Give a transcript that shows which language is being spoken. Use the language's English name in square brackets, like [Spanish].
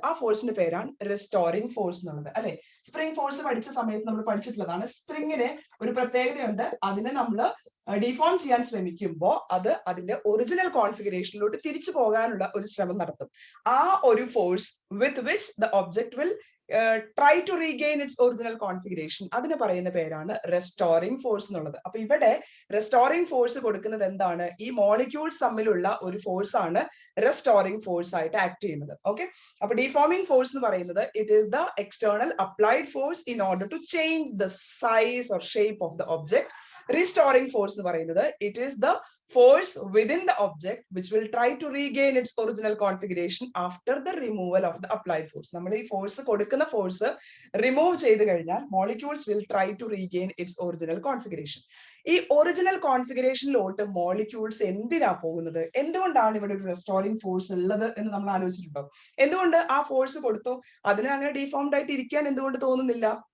[Malayalam] ആ ഫോഴ്സിന്റെ പേരാണ് റെസ്റ്റോറിംഗ് ഫോഴ്സ് എന്നുള്ളത്, അല്ലെ? സ്പ്രിംഗ് ഫോഴ്സ് പഠിച്ച സമയത്ത് നമ്മൾ പഠിച്ചിട്ടുള്ളതാണ്. സ്പ്രിങ്ങിന് ഒരു പ്രത്യേകതയുണ്ട്. അതിനെ നമ്മൾ ഡിഫോം ചെയ്യാൻ ശ്രമിക്കുമ്പോൾ അത് അതിന്റെ ഒറിജിനൽ കോൺഫിഗറേഷനിലോട്ട് തിരിച്ചു പോകാനുള്ള ഒരു ശ്രമം നടത്തും. ആ ഒരു [English] Force with which the object will try to regain its original configuration. [Malayalam] അതിന് പറയുന്ന പേരാണ് restoring force എന്നുള്ളത്. അപ്പൊ ഇവിടെ restoring force കൊടുക്കുന്നത് എന്താണ്? ഈ molecules തമ്മിലുള്ള ഒരു ഫോഴ്സ് ആണ് restoring force ആയിട്ട് ആക്ട് ചെയ്യുന്നത്. ഓക്കെ, അപ്പൊ deforming force എന്ന് പറയുന്നത് [English] it is the external applied force in order to change the size or shape of the object. Restoring force [Malayalam] എന്ന് പറയുന്നത് [English] it is the force within the object which will try to regain its original configuration after the removal of the applied force. [Malayalam] നമ്മൾ ഈ force കൊടുക്കുന്ന force remove ചെയ്ത് കഴിഞ്ഞാൽ [English] Molecules will try to regain its original configuration. [Malayalam] ഈ original കോൺഫിഗറേഷനിലോട്ട് molecules എന്തിനാ പോകുന്നത്? എന്തുകൊണ്ടാണ് ഇവിടെ ഒരു റെസ്റ്റോറിംഗ് ഫോഴ്സ് ഉള്ളത് എന്ന് നമ്മൾ ആലോചിച്ചിട്ടുണ്ടോ? എന്തുകൊണ്ട് ആ ഫോഴ്സ് കൊടുത്തു അതിന് അങ്ങനെ ഡീഫോംഡ് ആയിട്ട് ഇരിക്കാൻ എന്തുകൊണ്ട് തോന്നുന്നില്ല?